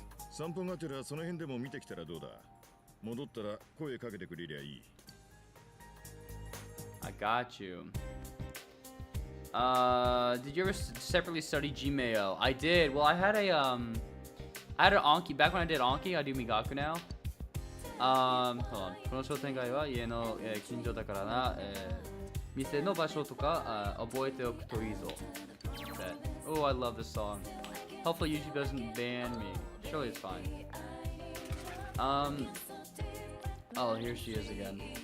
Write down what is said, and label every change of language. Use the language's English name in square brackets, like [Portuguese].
[Japanese] 散歩がてらその辺でも見てきたらどうだ。戻ったら声かけてくれりゃいい。 [English] I got you. Did you ever separately study Gmail? I did. Well, I had an Anki. Back when I did Anki, I do Migaku now. Hold on. [Japanese] この商店街は家の近所だからな。店の場所とか覚えておくといいぞ。 [English] Oh, I love this song. Hopefully YouTube doesn't ban me. Surely it's fine. Oh, here she is again.